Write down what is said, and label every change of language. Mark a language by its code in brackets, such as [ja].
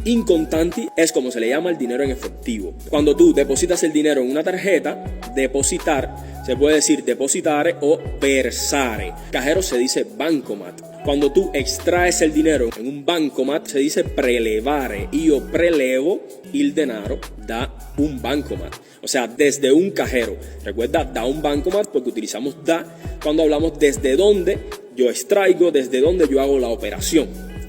[es] In contanti es como se le llama el dinero en efectivo. Cuando tú depositas el dinero en una tarjeta, depositar, se puede decir depositare o versare. Cajero se dice bancomat. Cuando tú extraes el dinero en un bancomat, se dice prelevare. [it] Io prelevo il denaro da un bancomat. [es] O sea, desde un cajero. Recuerda, da un bancomat porque utilizamos da cuando hablamos desde donde yo extraigo, desde donde yo hago la operación.